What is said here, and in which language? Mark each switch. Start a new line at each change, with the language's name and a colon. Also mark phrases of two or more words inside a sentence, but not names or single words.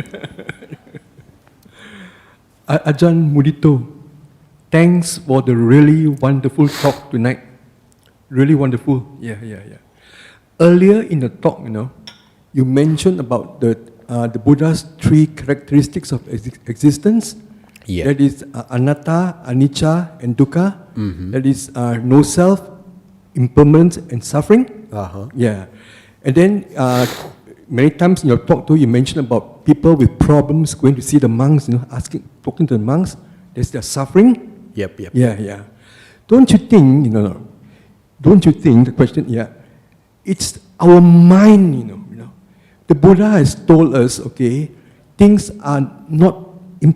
English: Ajahn Mudito, thanks for the really wonderful talk tonight. Really wonderful. Yeah. Earlier in the talk, you mentioned about the Buddha's 3 characteristics of existence. Yeah. That is
Pali: anatta, anicca,
English: and dukkha. Mm-hmm. That is no self, impermanence, and suffering. Uh-huh. Yeah. And then many times in your talk too, you mentioned about people with problems going to see the monks, talking to the monks. They're suffering. Yep. Yeah. Don't you think, don't you think, the question, it's our mind, The Buddha has told us, okay, things are impermanent.